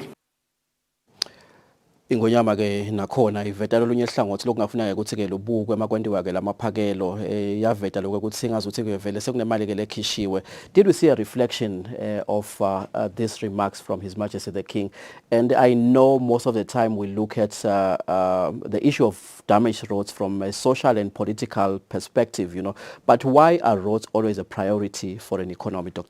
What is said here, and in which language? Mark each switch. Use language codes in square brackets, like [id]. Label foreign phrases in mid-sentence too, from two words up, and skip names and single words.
[ss] Ingonyama ke nakhona iveta lolunye ihlangothi lokungafuneka ukuthi ke lobukwe emakwentiwa ke lamaphakelo yaveta lokho ukuthi singazuthi kuvele sekunemali ke lekhishiwe. [en] Did we see a reflection of these remarks from His Majesty the King? And I know most of the time we look at the issue of damaged roads from a social and political perspective, you know, but why are roads always a priority for an economy, Dr.